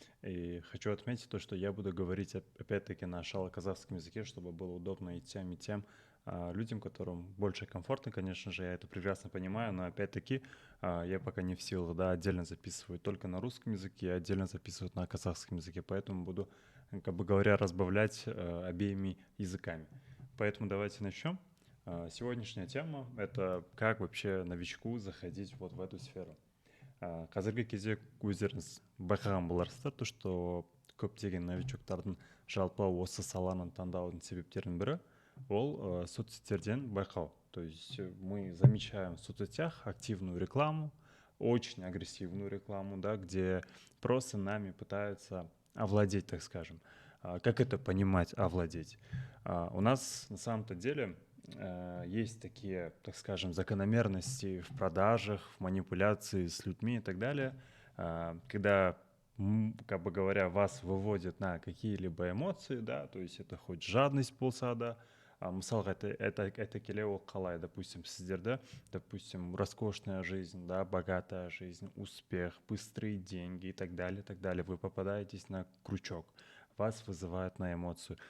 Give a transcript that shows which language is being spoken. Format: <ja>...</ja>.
<ru>И хочу отметить то, что я буду говорить опять-таки на шало-казахском языке, чтобы было удобно и тем людям, которым больше комфортно, конечно же, я это прекрасно понимаю, но опять-таки я пока не в силах, да, отдельно записываю только на русском языке, отдельно записываю на казахском языке, поэтому буду, как бы говоря, разбавлять обеими языками. Поэтому давайте начнем. Сегодняшняя тема — это как вообще новичку заходить вот в эту сферу.</ru> <kk>Қазіргі кезде өздеріңіз байқаған боларсыздар,</kk> <ru>то что</ru> <kk>көптеген новичоктардың жалпы осы саланы таңдаудың себептерінің бірі ол соцсеттерден байқау.</kk> <ru>То есть мы замечаем в соцсетях активную рекламу, очень агрессивную рекламу, да, где просто нами пытаются овладеть, так скажем. Как это понимать, овладеть? У нас на самом-то деле есть такие, так скажем, закономерности в продажах, в манипуляции с людьми и так далее, когда, как бы говоря, вас выводят на какие-либо эмоции, да, то есть это хоть жадность</ru> <kk>болса,</kk> <ru>да,</ru> <kk>мысалға</kk> <ru>это</ru> <kk>келе ол қалай,</kk> <ru>допустим,</ru> <kk>сіздерді,</kk> <ru>допустим, роскошная жизнь, да, богатая жизнь, успех, быстрые деньги и так далее, вы попадаетесь на крючок, вас вызывает на эмоцию.</ru>